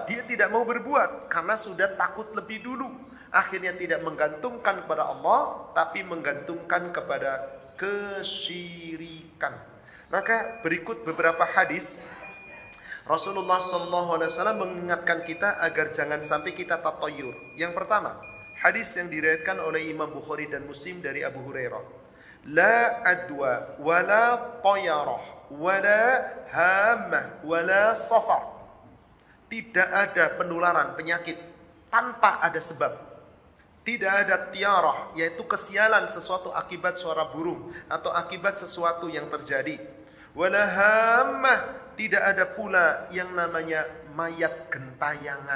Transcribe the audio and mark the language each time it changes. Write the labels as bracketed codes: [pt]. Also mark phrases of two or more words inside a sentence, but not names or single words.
[id] Dia tidak mau berbuat karena sudah takut lebih dulu. Akhirnya tidak menggantungkan kepada Allah, tapi menggantungkan kepada kesyirikan. Maka berikut beberapa hadis Rasulullah SAW mengingatkan kita agar jangan sampai kita tatoyur. Yang pertama, hadis yang diriwayatkan oleh Imam Bukhari dan Muslim dari Abu Hurairah. [ar] لا عدوى ولا طيرة ولا هامة ولا صفر. [id] Tidak ada penularan penyakit tanpa ada sebab. Tidak ada tiarah, yaitu kesialan sesuatu akibat suara burung atau akibat sesuatu yang terjadi. [ar] ولا هامة, [id] tidak ada pula yang namanya mayat gentayangan.